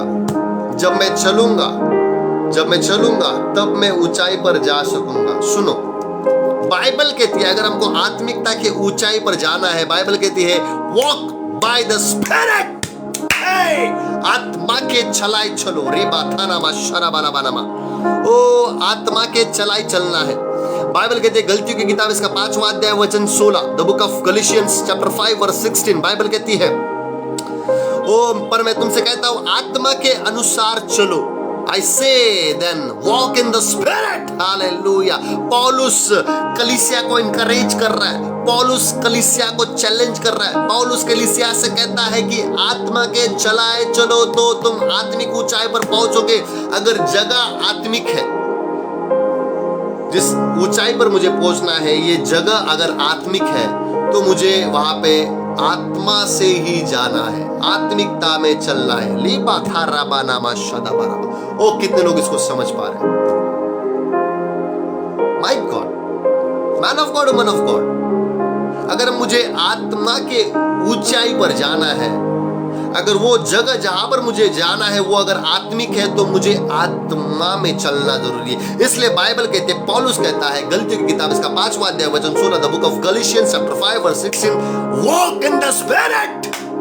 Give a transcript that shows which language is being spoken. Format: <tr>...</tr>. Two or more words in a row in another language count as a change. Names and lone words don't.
<hi>जब मैं चलूंगा, जब मैं चलूंगा, तब मैं ऊंचाई पर जा सकूंगा। सुनो, बाइबल कहती है अगर हमको आत्मिकता के ऊंचाई पर जाना है, बाइबल कहती है</hi> <en>walk by the spirit.</en> <hi>आत्मा के चलाई चलो। रे बाथाना मा शरा बाला बानामा। ओ आत्मा के चलाई चलना है। बाइबल कहती है गलतियों की किताब इसका 5वां अध्याय वचन 16,</hi> <en>the book of Galatians chapter 5 verse 16,</en> <hi>बाइबल कहती है ओ पर मैं तुमसे कहता हूं आत्मा के अनुसार चलो।</hi> <en>I say then walk in the spirit. Hallelujah.</en> <hi>पौलुस कलीसिया को इनकरेज कर रहा है, पौलुस कलीसिया को चैलेंज कर रहा है। पौलुस कलीसिया से कहता है कि आत्मा के चलाए चलो तो तुम आत्मिक ऊंचाई पर पहुंचोगे। अगर जगह आत्मिक है, जिस ऊंचाई पर मुझे पहुंचना है, ये जगह अगर आत्मिक है, तो मुझे वहां पे आत्मा से ही जाना है, आत्मिकता में चलना है। लीबा था राबा नामा शदा बराबा। ओ कितने लोग इसको समझ पा रहे हैं?</hi> <en>my God, man of God, woman of God,</en> <hi>अगर मुझे आत्मा के ऊंचाई पर जाना है, अगर वो जगह जहां पर मुझे जाना है वो अगर आत्मिक है तो मुझे आत्मा में चलना जरूरी है। इसलिए बाइबल कहते हैं, पौलुस कहता है गलतियों की किताब इसका 5वां अध्याय वचन 16,</hi> <en>the book of Galatians chapter 5 verse 16, walk in the spirit.</en>